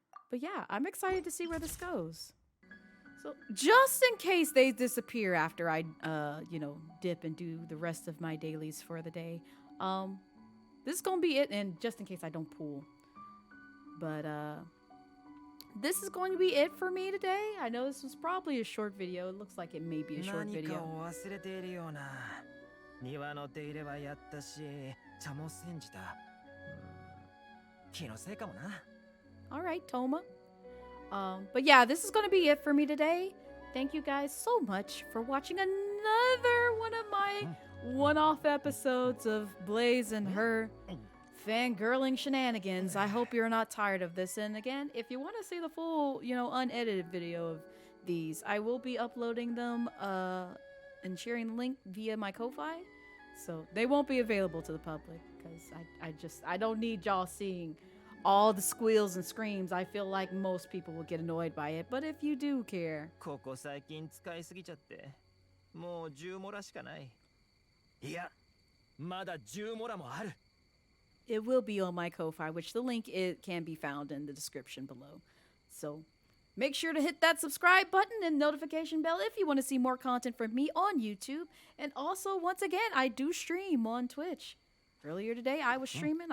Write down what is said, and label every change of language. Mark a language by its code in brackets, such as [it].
[en] But yeah, I'm excited to see where this goes. So just in case they disappear after I, dip and do the rest of my dailies for the day, this is gonna be it. And just in case I don't pull, but this is going to be it for me today. I know this was probably a short video. It looks like it may be a short [ja] 何か [en] video. [ja] を忘れているような。庭の手入れはやったし、茶も煎じた。気のせいかもな。 [en] All right, Toma. But yeah, this is going to be it for me today. Thank you guys so much for watching another one of my one-off episodes of Blaze and her fangirling shenanigans. I hope you're not tired of this. And again, if you want to see the full, unedited video of these, I will be uploading them and sharing the link via my Ko-Fi. So they won't be available to the public because I don't need y'all seeing all the squeals and screams. I feel like most people will get annoyed by it, but if you do care, [ja] ここ最近使いすぎちゃって、もう10モラしかない。いや、まだ10モラもある。 [en] it will be on my Ko-Fi, which the link can be found in the description below. So make sure to hit that subscribe button and notification bell if you want to see more content from me on YouTube. And also, once again, I do stream on Twitch. Earlier today, I was streaming.